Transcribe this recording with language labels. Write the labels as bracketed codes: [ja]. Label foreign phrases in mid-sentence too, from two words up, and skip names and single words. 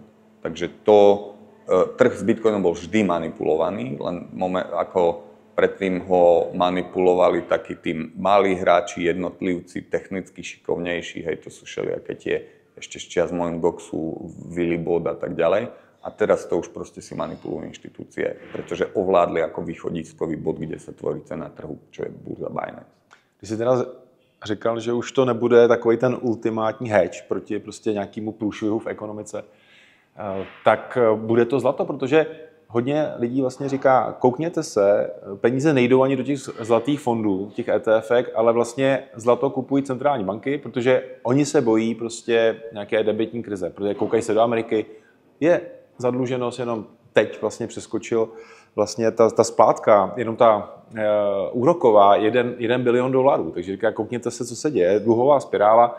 [sk] Takže trh s Bitcoinom bol vždy manipulovaný, len ako predtým ho manipulovali takí tí malí hráči, jednotlivci, technicky šikovnejší, hej, to sú všelijaké tie ešte z čias Mt. Goxu, Willy Bod a tak ďalej. A teraz to už proste si manipulujú inštitúcie, pretože ovládli ako východiskový bod, kde sa tvorí cena trhu, čo je burza Binance. [cs] Ty jsi teda říkal, že už to nebude takový ten ultimátní hedge proti prostě nějakému průšvihu v ekonomice. Tak bude to zlato, protože hodně lidí vlastně říká, koukněte se, peníze nejdou ani do těch zlatých fondů, těch ETF-ek, ale vlastně zlato kupují centrální banky, protože oni se bojí prostě nějaké debitní krize, protože koukají se do Ameriky, je zadluženost, jenom teď vlastně přeskočil vlastně ta splátka, jenom ta úroková, $1 bilion, takže říká, koukněte se, co se děje, dluhová spirála.